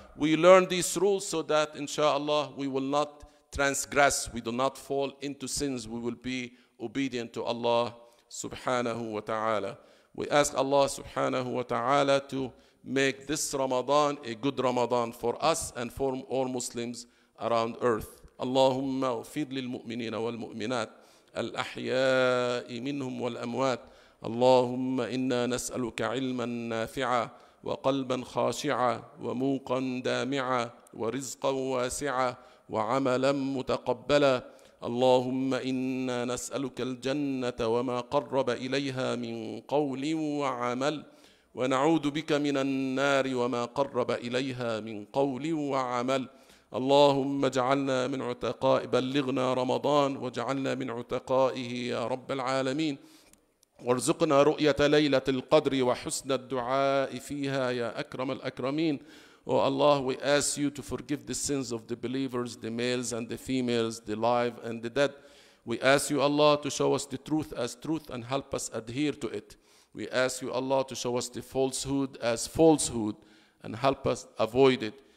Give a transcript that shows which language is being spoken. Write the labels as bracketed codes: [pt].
[en] We learn these rules so that inshallah we will not transgress, we do not fall into sins, we will be obedient to Allah subhanahu wa ta'ala. We ask Allah subhanahu wa ta'ala to make this Ramadan a good Ramadan for us and for all Muslims around earth. [ar] Allahumma اغفر للمؤمنين والمؤمنات الأحياء منهم والأموات. اللهم إنا نسألك علما نافعا وقلبا خاشعا وموقا دامعا ورزقا واسعا وعملا متقبلا. اللهم إنا نسألك الجنة وما قرب إليها من قول وعمل ونعوذ بك من النار وما قرب إليها من قول وعمل. اللهم اجعلنا من عتقاء بلغنا رمضان واجعلنا من عتقائه يا رب العالمين وارزقنا رؤية ليلة القدر وحسن الدعاء فيها يا أكرم الأكرمين. [en] Oh Allah, we ask you to forgive the sins of the believers, the males and the females, the live and the dead. We ask you, Allah, to show us the truth as truth and help us adhere to it. We ask you, Allah, to show us the falsehood as falsehood and help us avoid it.